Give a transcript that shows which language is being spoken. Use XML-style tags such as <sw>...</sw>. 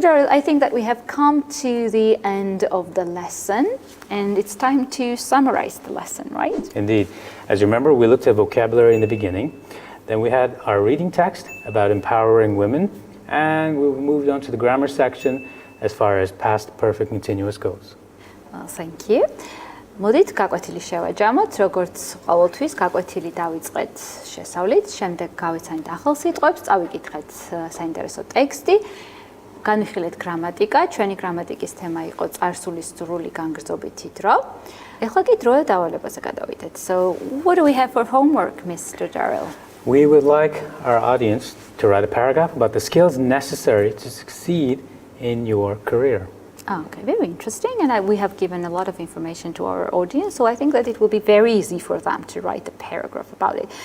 <en>Darrell, I think that we have come to the end of the lesson, and it's time to summarize the lesson, right? Indeed. As you remember, we looked at vocabulary in the beginning. Then we had our reading text about empowering women, and we moved on to the grammar section as far as past perfect continuous goes. Thank you.</en> <ka>მოდით გაკვეთილი შევაჯამოთ, როგორც ყოველთვის გაკვეთილი დავიწყეთ შესავლით, შემდეგ გავიცანით ახალ სიტყვებს, წავიკითხეთ საინტერესო ტექსტი, განვიხილეთ გრამატიკა, ჩვენი გრამატიკის თემა იყო წარსულის სრული განგრძობითი დრო. ეხლა კი დროა დავალებაზე გადავიდეთ.</ka> <en>So, what do we have for homework, Mr. Darrell? We would like our audience to write a paragraph about the skills necessary to succeed in your career. Okay, very interesting, and we have given a lot of information to our audience, so I think that it will be very easy for them to write a paragraph about it.</en>